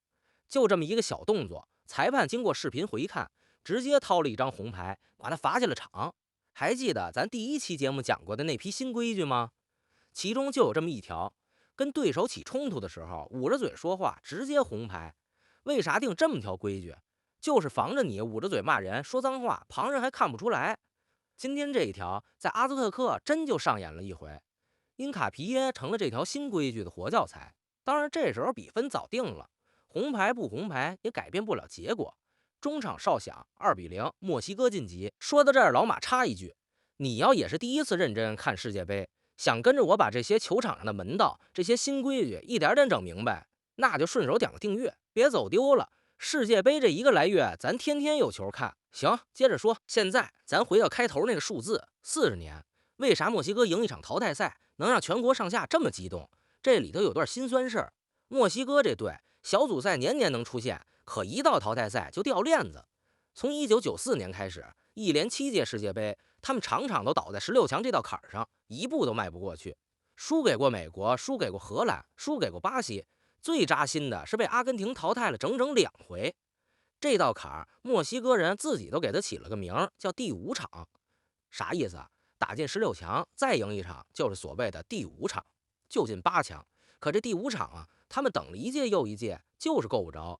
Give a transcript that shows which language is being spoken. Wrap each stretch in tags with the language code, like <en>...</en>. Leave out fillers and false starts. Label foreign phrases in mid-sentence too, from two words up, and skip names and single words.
<zh>就這麼一個小動作，裁判經過視頻回看，直接掏了一張紅牌，把他罰下了場。還記得咱第1期節目講過的那批新規矩嗎？其中就有這麼一條，跟對手起衝突的時候捂着嘴說話直接紅牌。為啥定這麼條規矩？就是防着你捂着嘴罵人說髒話，旁人還看不出來。今天這一條在阿茲特克真就上演了一回，因卡皮耶成了這條新規矩的活教材。當然這時候比分早定了，紅牌不紅牌也改变不了結果。中场哨響，2-0，墨西哥晋级。說到這兒，老馬插一句，你要也是第一次認真看世界杯，想跟着我把這些球場上的門道，这些新規矩一點點整明白，那就順手點個訂閱，別走丟了。世界杯這1個來月，咱天天有球看。行，接着說，現在咱回到開頭那個數字，40年。為啥墨西哥贏一場淘汰賽能讓全國上下這麼激動？這裡頭有段心酸事兒。墨西哥這隊小組賽年年能出现，可一到淘汰赛就掉链子。从1994年開始，一連7屆世界杯，他們場場都倒在16強這道坎上，一步都邁不過去。輸給過美國，輸給過荷蘭，輸給過巴西，最扎心的是被阿根廷淘汰了整整2回。這道坎兒，墨西哥人自己都給他起了個名兒，叫第5場。啥意思啊？打進16強，再贏一場就是所謂的第5场，就進8强。可這第5场啊，他們等了一屆又一屆，就是夠不着。</zh>